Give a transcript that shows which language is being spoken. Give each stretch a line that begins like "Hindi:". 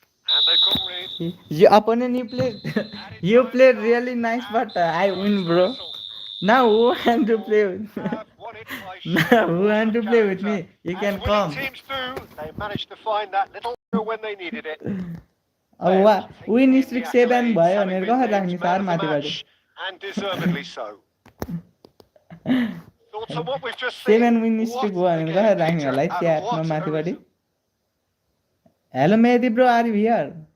English: And they got rid. Your opponent, you played really nice, but I win, bro. Now who want to play with me? Now who want to play with me? You can come. Teams do. They managed to find that little when they needed it.
Nepali: अब
English: win streak
Nepali: 7 भयो भनेर कसरी राख्ने सार माथिबाट
English: And deservedly so. Thoughts on what we've just seen?
Nepali: 7
English: win streak
Nepali: भयो भनेर कसरी राख्ने होला है च्याटमा माथिबाट
English: Hello Mehdi bro, are you here?